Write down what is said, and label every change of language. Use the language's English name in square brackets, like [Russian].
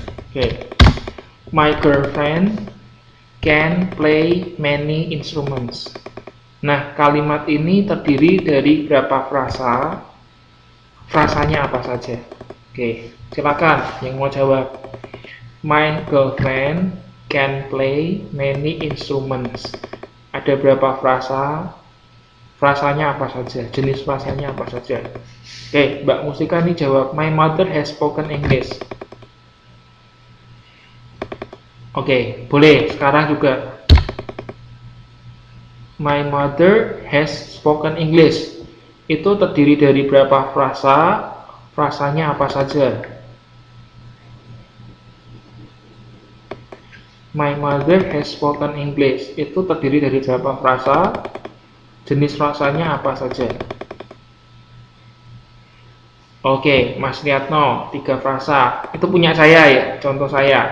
[English] Okay. My girlfriend can play many instruments. [Indonesian] Nah, kalimat ini terdiri dari berapa frasa? Frasanya apa saja? Oke, silakan yang mau jawab. [English] My girlfriend can play many instruments. [Indonesian] Ada berapa frasa? Frasanya apa saja? Jenis frasanya apa saja? Oke, Mbak Musika nih jawab, [English] my mother has spoken English. [Indonesian] Oke, boleh. Sekarang juga. [English] My mother has spoken English. [Indonesian] Itu terdiri dari berapa frasa? Frasanya apa saja? [English] My mother has spoken English. [Indonesian] Itu terdiri dari berapa frasa? Jenis frasanya apa saja? Oke, Mas Liatno, 3 frasa. Itu punya saya ya, contoh saya.